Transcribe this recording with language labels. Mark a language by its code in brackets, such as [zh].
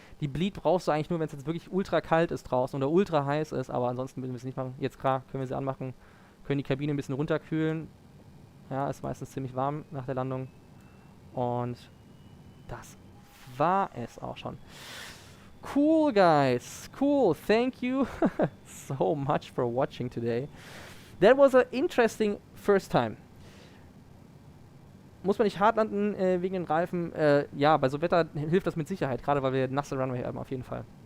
[de] Die Bleed brauchst du eigentlich nur, wenn es jetzt wirklich ultra kalt ist draußen oder ultra heiß ist, aber ansonsten müssen wir es nicht machen. Jetzt klar, können wir sie anmachen, können die Kabine ein bisschen runterkühlen. Ja, ist meistens ziemlich warm nach der Landung. Und das war es auch schon. [en] Cool, guys. Cool. Thank you so much for watching today. That was an interesting first time. [de] Muss man nicht hart landen wegen den Reifen? Ja, bei so Wetter hilft das mit Sicherheit, gerade weil wir nasse Runway haben, auf jeden Fall.